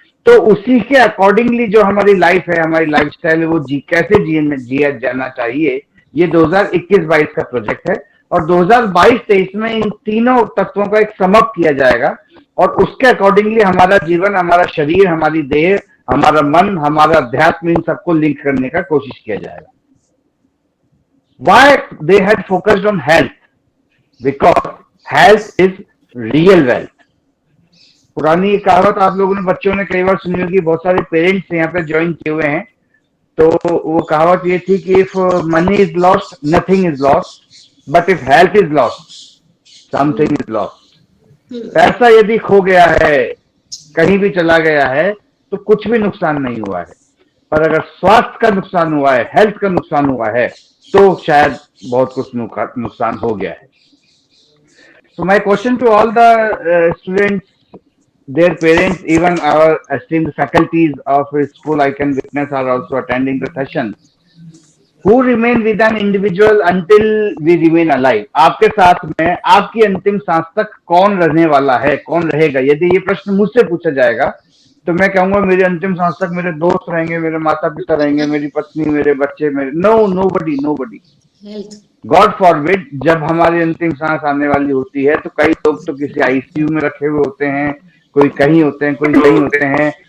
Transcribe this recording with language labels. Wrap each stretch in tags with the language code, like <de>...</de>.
<hi>तो उसी के अकॉर्डिंगली जो हमारी लाइफ है, हमारी लाइफस्टाइल है, वो कैसे जिया जाना चाहिए, ये 2021-22 का प्रोजेक्ट है। और 2022-23 में इन तीनों तत्वों का एक समअप किया जाएगा और उसके अकॉर्डिंगली हमारा जीवन, हमारा शरीर, हमारी देह, हमारा मन, हमारा अध्यात्म, इन सबको लिंक करने का कोशिश किया जाएगा।</hi> <en>Why they had focused on health? Because health is real wealth.</en> <hi>पुरानी कहावत आप लोगों ने, बच्चों ने कई बार सुनी होगी, बहुत सारे पेरेंट्स यहाँ पे ज्वाइन किए हुए हैं, तो वो कहावत ये थी कि</hi> <en>if money is lost</en> <hi>nothing is lost, but if health is lost something is lost. पैसा यदि खो गया है, कहीं भी चला गया है, तो कुछ भी नुकसान नहीं हुआ है, पर अगर स्वास्थ्य का नुकसान हुआ है, हेल्थ का नुकसान हुआ है, तो शायद बहुत कुछ नुकसान हो गया है।</hi> <en>So my question to all the students, their parents, even our esteemed faculties of school I can witness are also attending the session. Who remain with an individual until we remain alive?</en> <hi>आपके साथ में आपकी अंतिम सांस तक कौन रहने वाला है, कौन रहेगा? यदि ये प्रश्न मुझसे पूछा जाएगा तो मैं कहूंगा मेरी अंतिम सांस तक मेरे दोस्त रहेंगे, मेरे माता पिता रहेंगे, मेरी पत्नी, मेरे बच्चे, मेरे नोबडी।</hi> <en>health, god forbid,</en> <hi>जब हमारी अंतिम सांस आने वाली होती है तो कई लोग तो किसी आईसीयू में रखे हुए होते हैं, कोई कहीं होते हैं, कोई कहीं होते हैं।</hi>